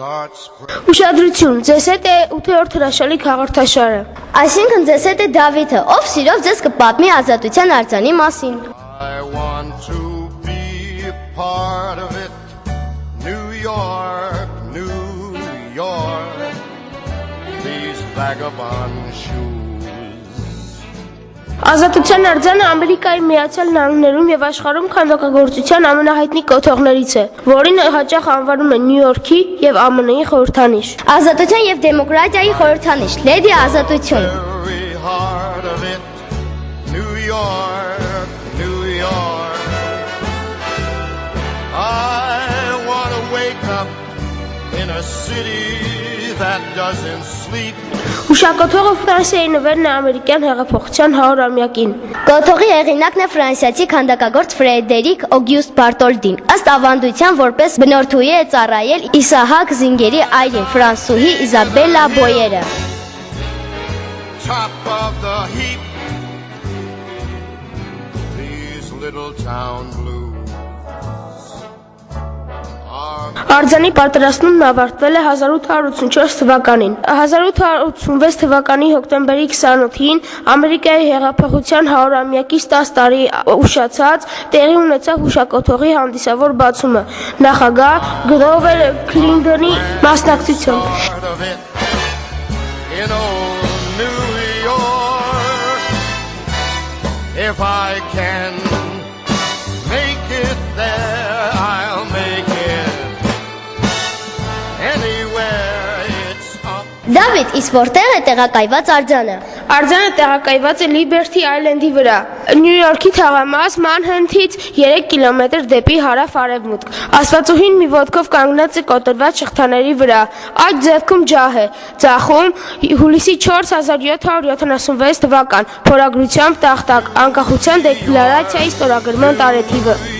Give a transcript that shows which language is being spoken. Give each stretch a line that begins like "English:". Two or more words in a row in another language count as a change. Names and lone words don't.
Armenian: Ուշադրություն, ձեզ հետ է 8-րդ հրաշալիք հաղորդաշարը։ Այսինքն ձեզ հետ է Դավիթը, ով սիրով ձեզ կպատմի ազատության արձանի մասին։
English: I want to be a part of it. New York, New York. These vagabond shoes.
Armenian: Ազատության արձանը Ամերիկայի Միացյալ Նահանգներում եւ աշխարհում քանդակագործության ամենահայտնի կոթողներից է, որին հաճախ անվանում են Նյու Յորքի եւ ԱՄՆ-ի խորհրդանիշ։ Ազատության եւ դեմոկրատիայի խորհրդանիշ, Լեդի Ազատություն։
English: Very heart of it. New York, New York. I want to wake up in a city that doesn't sleep.
Armenian: Հուշակոթողը Ֆրանսիայի նվերն է ամերիկյան հեղափոխության 100-ամյակին։ Կոթողի հեղինակն է ֆրանսիացի քանդակագործ Ֆրեդերիկ Օգյուստ Բարտոլդին։ Ըստ ավանդության որպես բնորդուհի է ծառայել Իսահակ Զինգերի այրին ֆրանսուհի Իզաբելլա Բոյերը։
English: Top of the heap. These little town blues.
Armenian: Արձանի պատրաստումն ավարտվել է 1884 թվականին։ 1886 թվականի հոկտեմբերի 28-ին Ամերիկայի հեղափոխության 100-ամյակից 10 տարի ուշացած տեղի ունեցավ հուշակոթողի հանդիսավոր բացումը նախագահ Գրովեր Քլինտոնի մասնակցությամբ։
English: If I can make it there, I'll make it anywhere it's up.
Armenian: Դավիթ, իսկ որտեղ է տեղակայված արձանը։ Արձանը տեղակայված է Լիբերթի Այլենդի վրա, Նյու Յորքի թաղամաս Մանհենթից 3 կիլոմետր դեպի հարավ-արևմուտք։ Աստվածուհին մի ոտքով կանգնած է կոտրված շղթաների վրա, այդ ձեռքում ջահ է, ձախում հուլիսի 4 1776 թվական, փորագրությամբ տախտակ, անկախության դեկլարացիայի ստորագրման տարեթիվը։